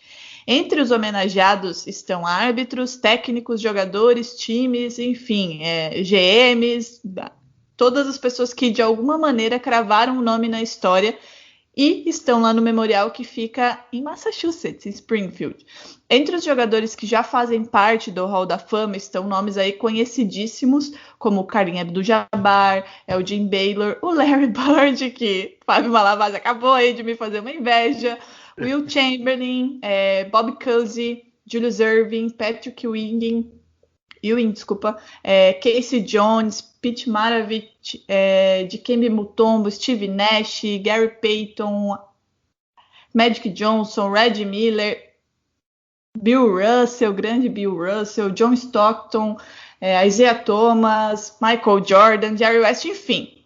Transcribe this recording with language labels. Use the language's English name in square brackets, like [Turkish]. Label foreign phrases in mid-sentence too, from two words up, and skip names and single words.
[Portuguese] Entre os homenageados estão árbitros, técnicos, jogadores, times, enfim, GMs, todas as pessoas que de alguma maneira cravaram um nome na história e estão lá no memorial que fica em Massachusetts, em Springfield. Entre os jogadores que já fazem parte do Hall da Fama estão nomes aí conhecidíssimos, como o Kareem Abdul-Jabbar, o Jim Baylor, o Larry Bird, que Fábio Malavasi acabou aí de me fazer uma inveja, Will Chamberlain, Bob Cousy, Julius Erving, Patrick Ewing, Casey Jones, Pete Maravich, Dikembe Mutombo, Steve Nash, Gary Payton, Magic Johnson, Reggie Miller, Bill Russell, grande Bill Russell, John Stockton, Isaiah Thomas, Michael Jordan, Jerry West, enfim.